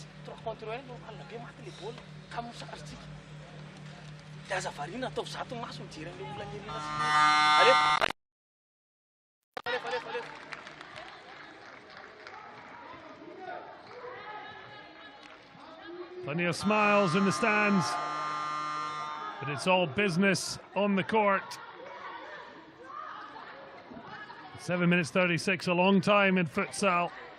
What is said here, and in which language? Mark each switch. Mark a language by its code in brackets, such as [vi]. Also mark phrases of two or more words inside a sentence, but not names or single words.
[fr] Trois contre un [mg] no alina be maty le bola ka mosary tsika. Dia aza variana atao zato maso mijery an'ilay olona ny Alefa. [en] Plenty of smiles in the stands, but it's all business on the court. 7 minutes 36, a long time in futsal.